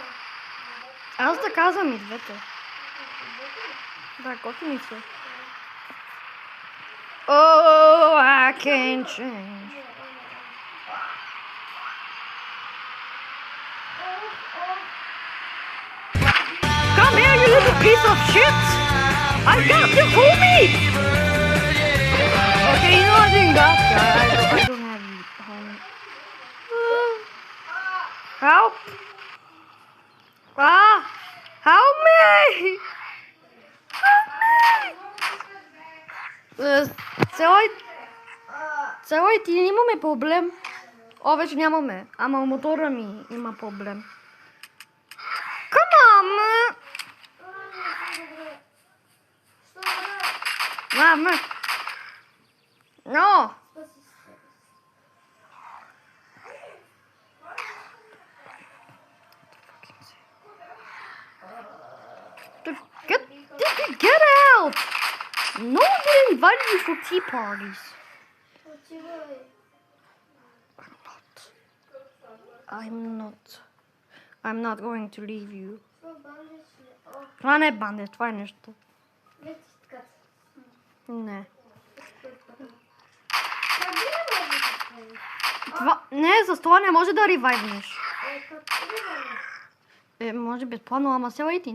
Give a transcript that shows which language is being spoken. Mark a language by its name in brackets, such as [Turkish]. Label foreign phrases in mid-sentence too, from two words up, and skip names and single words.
[Bulgarian] Аз да казвам и двете. Да, готини са. [English] Oh, I can change. Come here, you little piece of shit! I got you, homie! Okay, you know I didn't got you. I don't have you, homie. Help! Help me! [Bulgarian] Целай, ти имаме проблем. О, вече нямаме. Ама мотора ми има проблем. [English] Come on, man! Мама! No! Get out! No one didn't invite you for tea parties. I'm not going to leave you. [Bulgarian] Това не е бандаж, това е нещо. Не. Не, с това не може да ревайвнеш. Може безплатно, ама селайтин.